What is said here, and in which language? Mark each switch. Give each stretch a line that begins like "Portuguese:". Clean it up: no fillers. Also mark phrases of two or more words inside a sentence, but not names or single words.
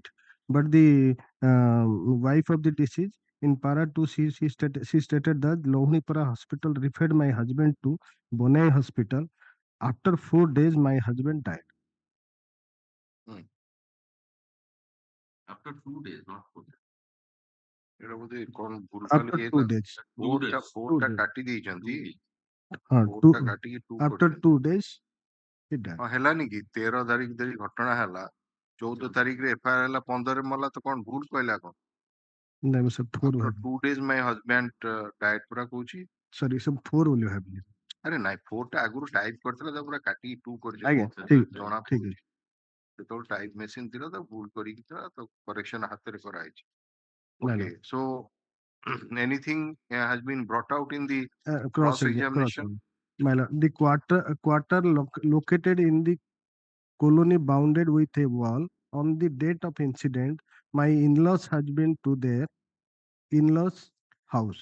English: But the wife of the deceased in para 2, she stated that Lohnipara Hospital referred my husband to Bonai Hospital. After 4 days, my husband died. After 2 days, not 4 days.
Odia: ଏଟା ବୋଧେ କଣ ଭୁଲଭାଲ
English: After
Odia: ଇଏ
English: 2 days.
Odia: ବୋର୍ଡଟା କାଟି ଦେଇଛନ୍ତି
English: Two,
Odia: ବୋର୍ଡଟା କାଟିକି 2
English: after 2 days, he died.
Odia: ହଁ ହେଲାନି କି 13 ତାରିଖ ଧରି ଘଟଣା ହେଲା 14 ତାରିଖରେ FIR ହେଲା 15 ମଲା ତ କଣ ଭୁଲ କହିଲା କଣ
English: No, sir, 4 After will 2 days my husband died
Odia: ପୁରା କହୁଛି
English: sorry, sir, 4 will you have believed.
Odia: ଆରେ ନାଇଁ 4 ଟା ଆଗରୁ ଟାଇପ କରିଥିଲା ତାକୁ ପୁରା କାଟିକି 2 ଆଜ୍ଞା, କରିଛି ଠିକ ଜଣା ଠିକ ପଡୁଛି ଯେତେବେଳେ
English: type machine
Odia: ଥିଲା ତାକୁ ଭୁଲ କରିକି ଥିଲା ତ କରେକ୍ସନ ହାତରେ କରାହେଇଛି
English: No. okay so anything has been brought out in the Cross examination. My lord, the quarter located in the colony bounded with a wall. On the date of incident, my in-laws had been to their in-laws house.